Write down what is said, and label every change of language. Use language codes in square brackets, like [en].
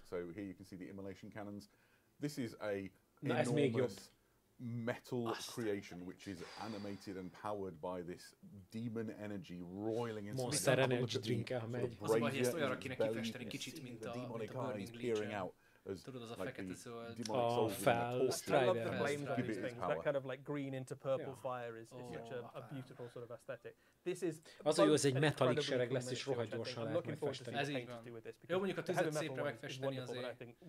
[en] So here you can see the immolation cannons. This is a enormous metal creation which is animated and powered by this demon energy roiling into [hu] Monster Energy drink-el, ha megy. Az a baj, hogy ezt olyanra kéne kifesteni kicsit, mint a Burning Legion. Tudod, az a fekete szóval... A fel Strider. [en] That kind of like green into purple fire is such a beautiful sort of aesthetic. This is [hu] az, hogy ez egy metalik sereg lesz, és rohadt gyorsan lehet megfesteni. Ez így van. Jó, mondjuk a tüzet szépre megfesteni azért.